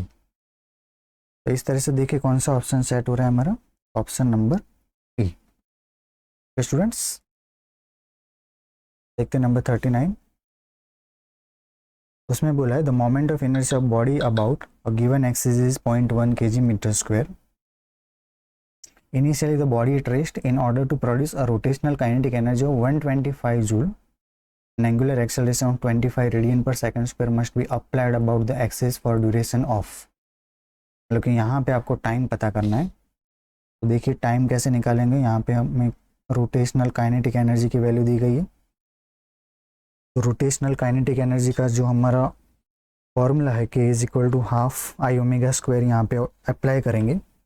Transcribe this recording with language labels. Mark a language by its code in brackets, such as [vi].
[hi] तो इस तरह से देखिए कौन सा ऑप्शन सेट हो रहा है हमारा, ऑप्शन नंबर ई। स्टूडेंट्स देखते हैं नंबर 39। उसमें बोला है [en] The moment of inertia of body about a given axis is 0.1 kg metre square. Initially, the body at rest in order to produce a rotational kinetic energy of 125 joule. An angular acceleration of 25 radian per second square must be applied about the axis for duration of। [hi] मतलब कि यहाँ पे आपको time पता करना है। तो देखिए टाइम कैसे निकालेंगे, यहाँ पे हमें रोटेशनल काइनेटिक एनर्जी की वैल्यू दी गई है। तो रोटेशनल काइनेटिक एनर्जी का जो हमारा फॉर्मूला है K is equal to half I omega square, यहाँ पे अप्लाई करेंगे।